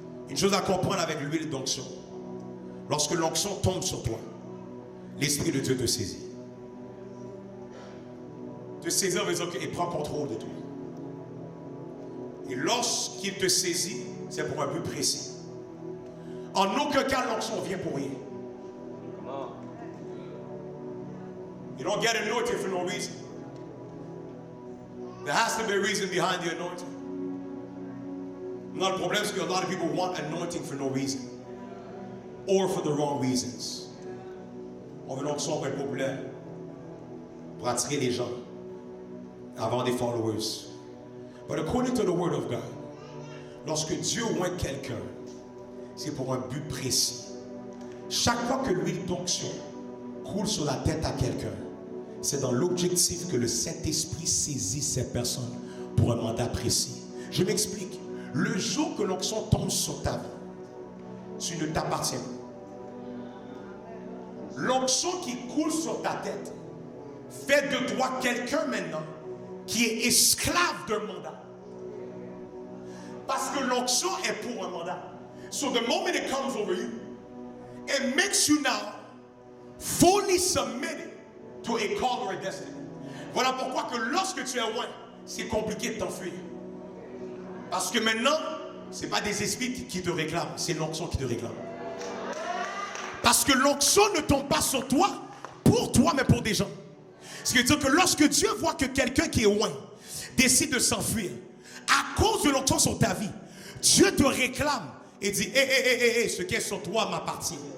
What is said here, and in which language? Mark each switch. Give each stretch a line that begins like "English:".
French: Une chose à comprendre avec l'huile d'onction, lorsque l'onction tombe sur toi, l'Esprit de Dieu te saisit. Te saisir veut dire qu'il prend contrôle de toi. Et lorsqu'il te saisit, c'est pour un but précis. En aucun cas, l'onction vient pour rien.
English: You don't get anointed for no reason. There has to be a reason behind the anointing.
French: Le problème, c'est que
English: a lot of people want anointing for no reason. Or for the wrong reasons.
French: On veut l'onction pour être populaire. Pour attirer les gens. Avoir des followers.
English: But according to the word of God,
French: lorsque Dieu oint quelqu'un, c'est pour un but précis. Chaque fois que l'huile d'onction coule sur la tête à quelqu'un, c'est dans l'objectif que le Saint-Esprit saisisse ces personnes pour un mandat précis. Je m'explique. Le jour que l'onction tombe sur ta vie, tu ne t'appartiens pas. L'onction qui coule sur ta tête fait de toi quelqu'un maintenant qui est esclave d'un mandat. Parce que l'onction est pour un mandat.
English: So the moment it comes over you, it makes you now fully submitted to a call or a destiny.
French: Voilà pourquoi que lorsque tu es loin, c'est compliqué de t'enfuir. Parce que maintenant, ce n'est pas des esprits qui te réclament, c'est l'onction qui te réclame. Parce que l'onction ne tombe pas sur toi, pour toi, mais pour des gens. Ce qui veut dire que lorsque Dieu voit que quelqu'un qui est loin décide de s'enfuir, à cause de l'onction sur ta vie, Dieu te réclame et dit, ce qui est sur toi m'appartient.